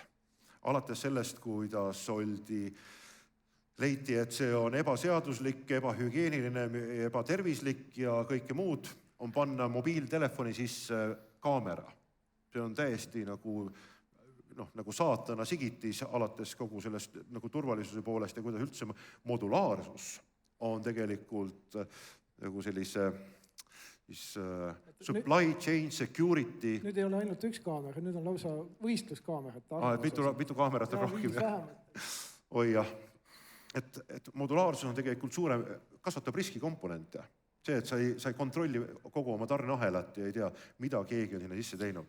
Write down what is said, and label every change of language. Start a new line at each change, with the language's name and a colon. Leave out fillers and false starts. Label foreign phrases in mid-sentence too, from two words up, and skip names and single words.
Estonian: Alates sellest, kuidas leiti, et see on ebaseaduslik, ebahügieeniline, ebatervislik ja kõike muud, on panna mobiiltelefoni sisse kaamera. See on täiesti nagu saatana sigitis alates kogu sellest nagu turvalisuse poolest ja kuidas üldse modulaarsus on tegelikult nagu sellise
English: supply chain security.
Estonian: Nüüd ei ole ainult üks kaamera, nüüd on lausa võistluskaamerat. Mitu kaamerat on rohkem. Oi jah. Et modulaarsus on tegelikult suurem, kasvatab riskikomponente. See, et sa ei kontrolli kogu oma tarneahelat ja ei tea, mida keegi on sinna sisse teinud.